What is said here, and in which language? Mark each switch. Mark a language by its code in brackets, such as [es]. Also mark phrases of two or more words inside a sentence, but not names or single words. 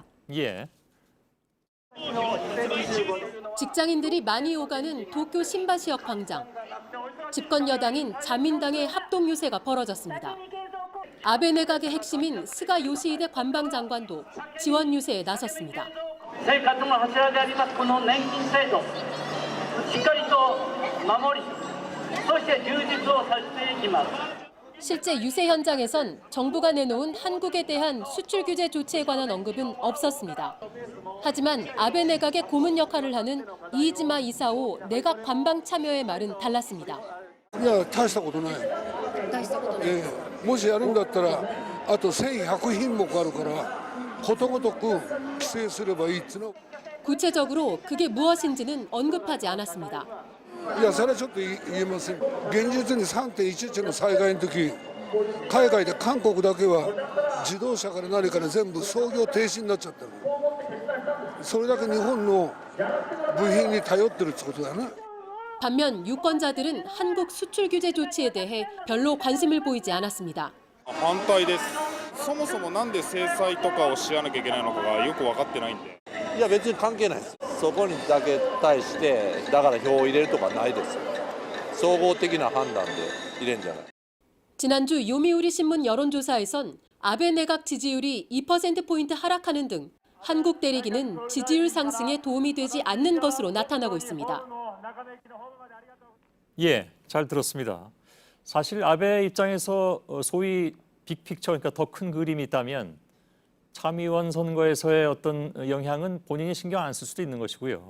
[ko] 예. 직장인들이 많이 오가는 도쿄 신바시역 광장. 집권 여당인 자민당의 합동 유세가 벌어졌습니다. 아베 내각의 핵심인 스가 요시히데 관방장관도 지원 유세에 나섰습니다. [ja] 生活の柱でありますこの年金制度しっかりと守りそして充実をさせていきます [ko] 실제 유세 현장에선 정부가 내놓은 한국에 대한 수출 규제 조치에 관한 언급은 없었습니다. 하지만 아베 내각의 고문 역할을 하는 이이지마 이사오 내각 관방 참여의 말은 달랐습니다. [ja] いや、大したことない。もしやるんだったら、あと1100品目あるから、ことごとく規制すればいいっていうの。 [ko] 구체적으로 그게 무엇인지는 언급하지 않았습니다. [ja] いや、それはちょっと言えません。現実に 3.11 の災害の時、海外で韓国だけは自動車から何から全部操業停止になっちゃったの。それだけ日本の部品に頼ってるってことだな。 [ko] 반면 유권자들은 한국 수출 규제 조치에 대해 별로 관심을 보이지 않았습니다. [ja] 反対です。そもそもなんで制裁とかをしやなきゃいけないのかがよく分かってないんで。いや別に関係ないです。そこにだけ対してだから票を入れるとかないです。総合的な判断で入れんじゃない。 [ko] 지난주 요미우리 신문 여론조사에선 아베 내각 지지율이 2%포인트 하락하는 등 한국 대리기는 지지율 상승에 도움이 되지 않는 것으로 나타나고 있습니다. 예, 잘 들었습니다. 사실 아베 입장에서 소위 빅픽처, 그러니까 더 큰 그림이 있다면 참의원 선거에서의 어떤 영향은 본인이 신경 안 쓸 수도 있는 것이고요.